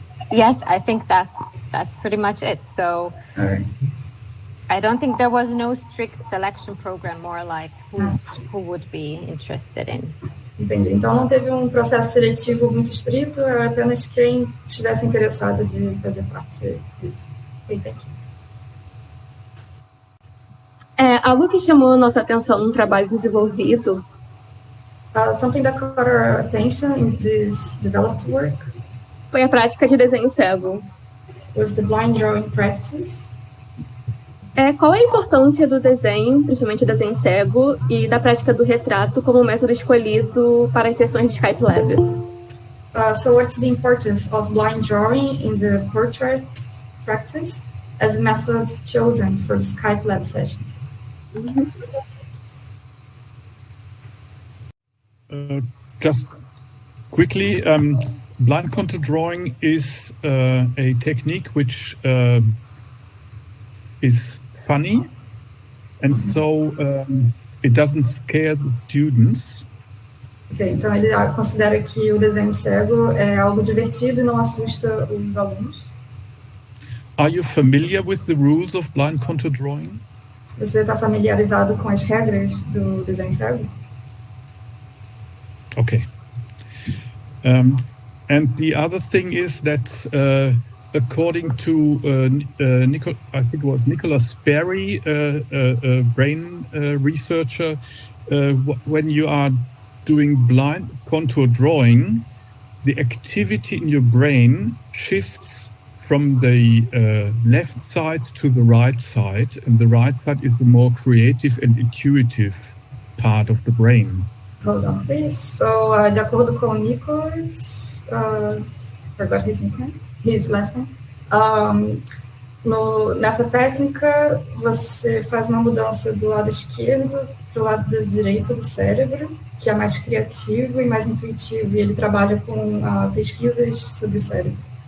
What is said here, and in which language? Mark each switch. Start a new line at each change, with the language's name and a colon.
English: Yes, I think that's pretty much it. So All right. I don't think there was no strict selection program, more like who would be interested in.
Portuguese: Entendi. Então não teve um processo seletivo muito estrito, era apenas quem estivesse interessado de fazer parte disso.
English: Okay, thank you.
Portuguese: Algo que chamou nossa atenção no trabalho desenvolvido.
English: Something that caught our attention in this developed work
Portuguese: Foi a prática de desenho cego.
English: was the blind drawing practice.
Portuguese: Qual é a importância do desenho, principalmente o desenho cego, e da prática do retrato como método escolhido para as sessões de Skype Lab?
English: So what's the importance of blind drawing in the portrait practice as a method chosen for the Skype Lab sessions? Just quickly, blind contour drawing is a technique which is funny, and so it doesn't scare the students.
Portuguese: Ok, então ele considera que o desenho cego é algo divertido e não assusta os alunos.
English: Are you familiar with the rules of blind contour drawing?
Portuguese: Você está familiarizado com as regras do desenho cego?
English: Okay. And the other thing is that according to I think it was Nicholas Sperry, a brain researcher, when you are doing blind contour drawing, the activity in your brain shifts from the left side to the right side, and the right side is the more creative and intuitive part of the brain. Hold on, please.
Portuguese: So, de acordo com o Nicholas,
English: forgot his last name.
Portuguese: Nessa técnica, você faz uma mudança do lado esquerdo para o lado direito do cérebro, que é mais criativo e mais intuitivo, e ele trabalha com pesquisas sobre o cérebro.